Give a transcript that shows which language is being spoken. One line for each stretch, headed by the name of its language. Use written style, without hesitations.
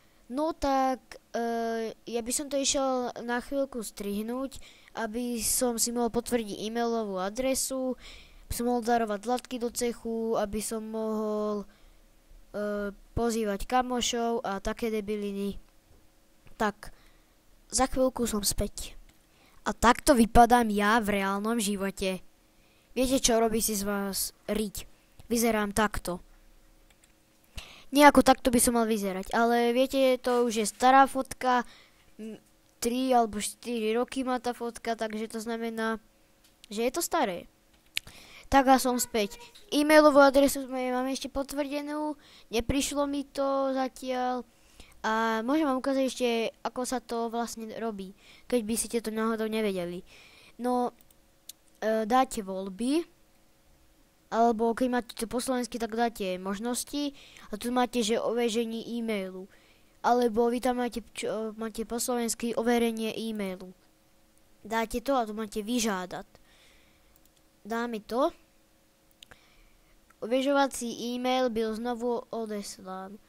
Slovak: No tak ja by som to išiel na chvíľku strihnúť, aby som si mohol potvrdiť e-mailovú adresu, aby som mohol darovať zlatky do cechu, aby som mohol pozývať kamošov a také debiliny. Tak, za chvíľku som späť. A takto vypadám ja v reálnom živote. Viete, čo robí si z vás riť? Vyzerám takto. Nejako takto by som mal vyzerať, ale viete, to už je stará fotka. 3 alebo 4 roky má tá fotka, takže to znamená, že je to staré. Tak a som späť. E-mailovú adresu mám ešte potvrdenú, neprišlo mi to zatiaľ. A môžem vám ukázať ešte, ako sa to vlastne robí, keď by ste to náhodou nevedeli. No, dáte voľby, alebo keď máte to po slovensky, tak dáte možnosti, a tu máte, že overenie e-mailu. Alebo vy tam máte po slovensky overenie e-mailu. Dáte to a tu máte vyžádať. Dáme to.
Czech: Ověřovací e-mail byl znovu odeslán.